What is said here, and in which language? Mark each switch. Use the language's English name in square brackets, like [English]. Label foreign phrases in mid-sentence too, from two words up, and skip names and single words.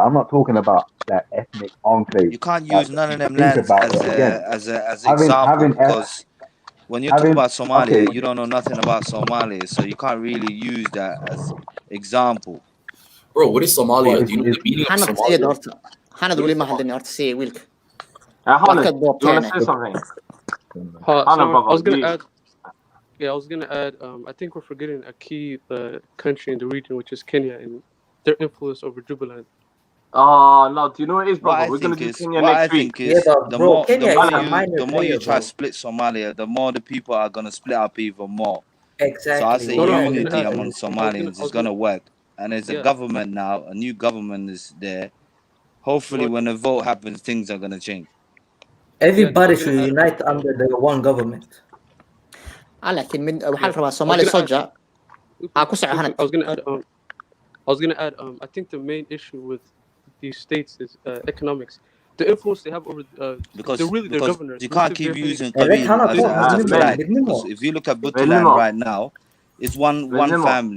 [English] I'm not talking about that ethnic enclave. You can't use none of them lands as an example, because when you're talking about Somalia, you don't know nothing about Somalia, so you can't really use that as example. Bro, what is Somalia? Do you know the meaning of Somalia? [Somali] Hanad wali ma hadin horta si wiilka. [English] Hanad, do you want to say something? I was gonna add. I think we're forgetting a key country in the region, which is Kenya, and their influence over Jubaland. No, do you know what it is, brother? We're gonna do Kenya next week. The more you try to split Somalia, the more the people are gonna split up even more. Exactly. So I say unity among Somalians is gonna work, and there's a government now. A new government is there. Hopefully, when the vote happens, things are gonna change. Everybody should unite under the one government. لكن من وحال ربع Somali soldier. I was gonna add. I think the main issue with these states is economics. The influence they have over because they're really their governors. You can't keep using Qabil as a flag. Because if you look at Puntland right now, it's one family.